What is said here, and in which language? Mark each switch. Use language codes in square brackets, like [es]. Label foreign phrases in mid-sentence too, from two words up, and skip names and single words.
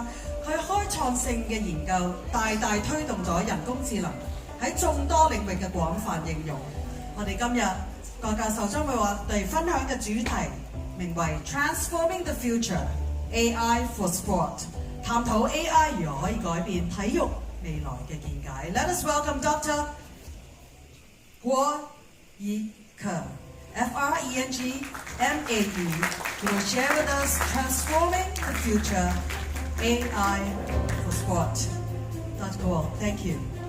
[yue] 佢開創性嘅研究，大大推動咗人工智能喺眾多領域嘅廣泛應用。我哋今日郭教授將會話嚟分享嘅主題名為 [en] Transforming the Future AI for Sport， [yue] 探討 AI 如何可以改變體育未來嘅見解。 [en] Let us welcome Dr. 郭怡可 FRENG MAE, who will share with us Transforming the Future AI for Sport. Dr. Guo, thank you.